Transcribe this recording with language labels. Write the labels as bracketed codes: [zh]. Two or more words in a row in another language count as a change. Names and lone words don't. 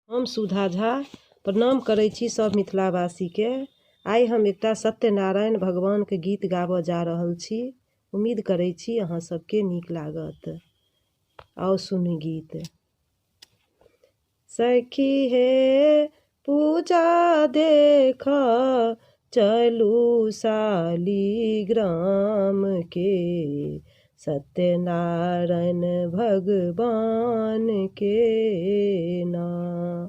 [mai] हम सुधा झा प्रणाम करै छी सब मिथिलावासी के। आइ हम एकटा सत्यनारायण भगवान के गीत गाबऽ जा रहल छी। उम्मीद करै छी अहाँ सबके नीक लागत। आओ सुनी गीत। सखी हे पूजा देख चलू शालिग्राम के, सत्यनारायण भगवान के नाम।